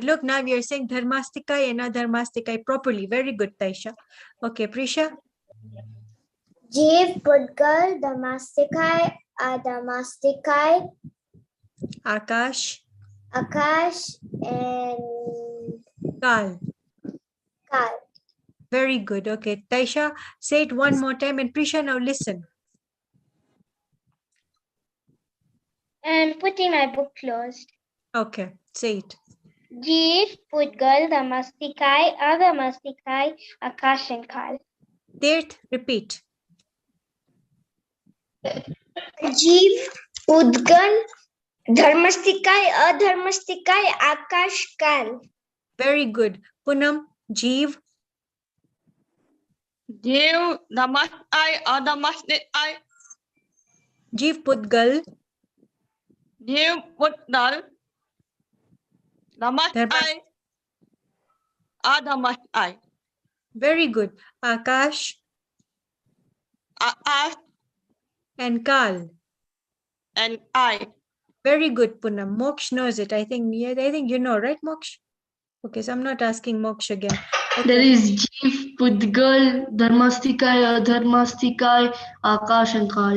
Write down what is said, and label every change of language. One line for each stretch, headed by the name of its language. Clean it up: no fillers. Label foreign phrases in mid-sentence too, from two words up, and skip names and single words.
English: Look, now we are saying dharmastikay and adharmastikay properly. Very good, Taisha. Okay, Prisha. Jeev, Pudgal, Dharmastikay, Adharmastikay, Akash. Akash and Kal. Kal. Very good. Okay, Taisha, say it one more time. And Prisha, now listen. I'm putting my book closed. Okay, say it. Jeev, Pudgal, Dharmastikay, Adharmastikay, Akash and Kal. Tirth, repeat. Jeev, Pudgal, Dharmastikay, Adharmastikay, Akash, Kal. Very good. Punam, Jeev. Jeev, Dharmastikay, adharmastikay. Jeev Pudgal. Jeev Pudgal. Dharmastikay, adharmastikay. Very good. Akash Akash and Kal. and I. Very good, Punam. Moksh knows it. I think you know, right, Moksh? Okay, so I'm not asking Moksh again. There is Jeev, Pudgal, Dharmastikay, Adharmastikay, Akash and Kal.